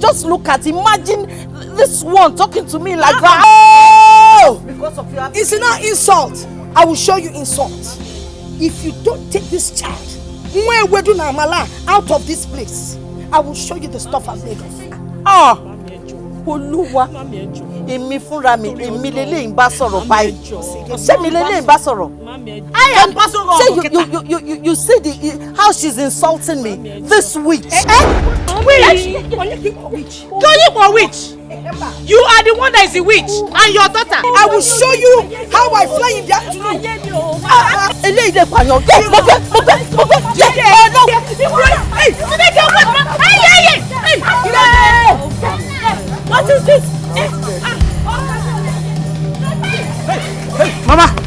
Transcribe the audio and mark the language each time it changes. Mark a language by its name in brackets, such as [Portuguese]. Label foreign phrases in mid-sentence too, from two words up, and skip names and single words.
[English] Just look at, imagine this one talking to me like that. Oh! Because of you. It's not insult. I will show you insult. If you don't take this child out of this place, I will show you the stuff I'm made of. [Yoruba] Olúwa, èmi fúnra mi, èmi lélẹ́yìn bá sọ̀rọ̀ báyìí. Ṣé mi lélẹ́yìn bá sọ̀rọ̀? [English] I am [Yoruba] bá sọ̀rọ̀. [English] You see how she's insulting me. This witch. Witch. You are the one that is a witch, and your daughter. I will show you how I fly in the afternoon. [Yoruba] Eléyìí lè pààyàn. [English] What is this? Hey, Mama!